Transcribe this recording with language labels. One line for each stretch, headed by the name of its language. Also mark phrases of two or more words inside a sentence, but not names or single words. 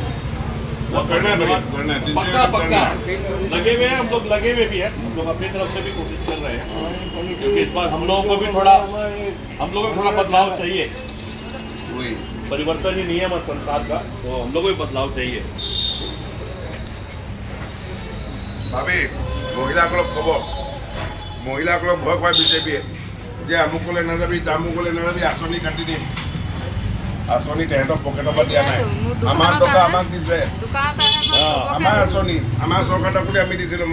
Hindi: बहुत करना है भैया, धन्यवाद। करना है, पक्का पक्का लगे हुए हैं, हम लोग लगे हुए भी हैं, हम लोग अपनी तरफ से भी कोशिश कर रहे हैं, क्योंकि इस बार हम लोगों को भी थोड़ा बदलाव चाहिए। वही परिवर्तन ही नियम है संसार का, तो हम लोगों को भी बदलाव चाहिए।
Assamese: ভাবি মহিলাসকলক ক'ব, মহিলাসকলক ভয় খুৱাই বিজেপিয়ে যে আমুকলৈ নাযাবি তামুকলৈ নাযাবি, আঁচনি কাটি দিম। আঁচনি তেহেঁতক পকেটৰ পৰা দিয়া নাই, আমাৰ টকা আমাক দিছে, আমাৰ আঁচনি আমাৰ চৰকাৰ বুলি আমি দিছিলোঁ।